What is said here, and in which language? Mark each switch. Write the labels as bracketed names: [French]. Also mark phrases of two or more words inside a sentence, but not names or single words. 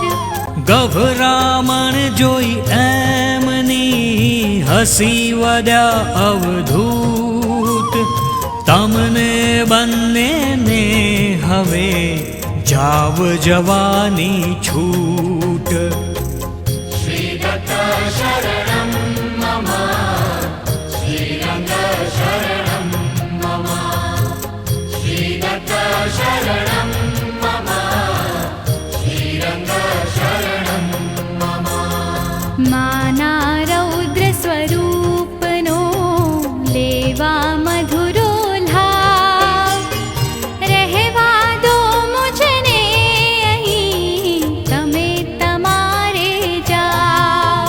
[Gujarati] ગભરામણ જોઈ એમની હસી વધ્યા અવધૂત તમને બંનેને હવે જાવ જવાની છૂટ. [Sanskrit] श्रीदत्त शरणं मम श्रीरङ्ग शरणं मम श्रीदत्त शरणं मम श्रीरङ्ग शरणं मम. [Gujarati] માના રૌદ્ર સ્વરૂપનો લેવા મધુરો લાવ રહેવા દો મુજને અહીં તમે તમારે જાઓ.